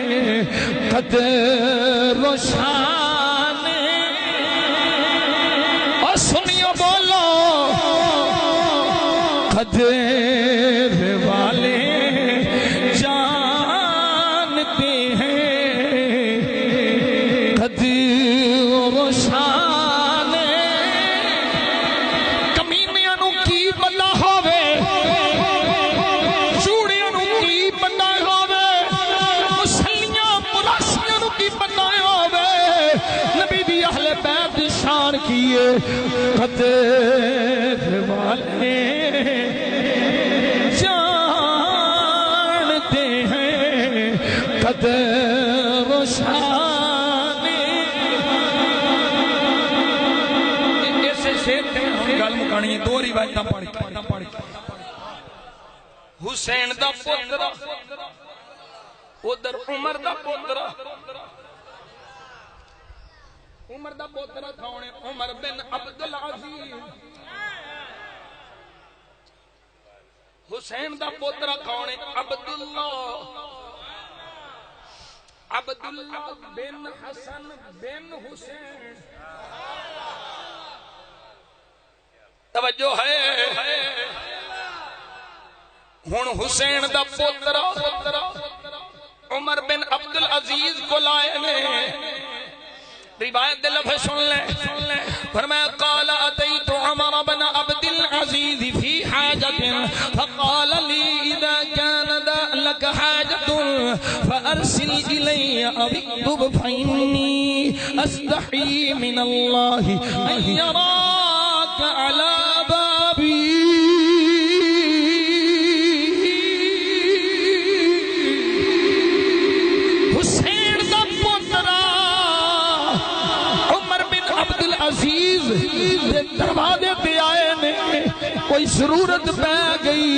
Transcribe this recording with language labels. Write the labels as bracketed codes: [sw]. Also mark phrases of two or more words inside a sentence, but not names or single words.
[pa] قدر و شان، اور سنیو بولو [ur] قدر والے جانتے ہیں [pa] قدر و شان، کمینیاں نو کی پتہ ہووے، چوڑیاں نو کی پتہ ہووے، مسلیاں مراسیاں نو کی پتہ ہووے، نبی دی اہل بیت دی شان کیے [ur] قدر والے جانتے ہیں [pa] قدر و شان۔ ایسے شیر تے ہم گل مکانی ہے، دو روایتاں پڑھ حسین دا پتر ادھر عمر دا پتر، عمر دا پوترا کون ہے؟ عمر بن عبدالعزیز۔ حسین دا پوترا کون ہے؟ عبداللہ بن حسن بن حسین۔ توجہ ہے، ہن حسین دا پوترا عمر بن عبدالعزیز کو لائے گئے، روایت دے لفظ سن لیں، فرمایا [ar] قال اتیت عمر بن عبد العزیز فی حاجت فقال لی اذا كان لك حاجت فارسل الی او اکتب فانی استحی من اللہ ان یراک علی بابی۔ [pa] دروازے پہ آئے نے، کوئی ضرورت پہ گئی،